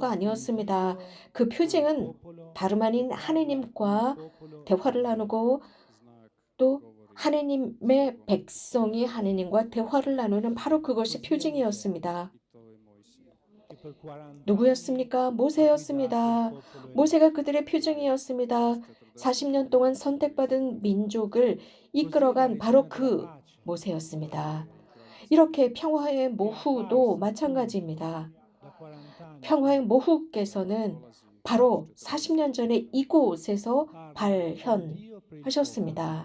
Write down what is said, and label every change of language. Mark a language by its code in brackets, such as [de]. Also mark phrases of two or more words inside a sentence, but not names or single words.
[it] parla con [ko] 아니었습니다. [it] Dio, [ko] 그 [it] con il [ko] 표징은 [it] popolo, [ko] 다름 아닌 [it] parla con il [ko] 하느님과 [it] popolo [ko] 대화를 [it] e [ko] 나누고 [hr] znak [ko] 또 [hr] govori [ko] 하느님의 백성이 하느님과 대화를 나누는 바로 그것이 표징이었습니다. [hr] i to je Mojsije. [it] Che per 40 [ko] 누구였습니까? 모세였습니다. 모세가 그들의 표징이었습니다. 40년 동안 선택받은 민족을 이끌어간 바로 그 모세였습니다. 이렇게 평화의 모후도 마찬가지입니다. 평화의 모후께서는 바로 40년 전에 이곳에서 발현하셨습니다.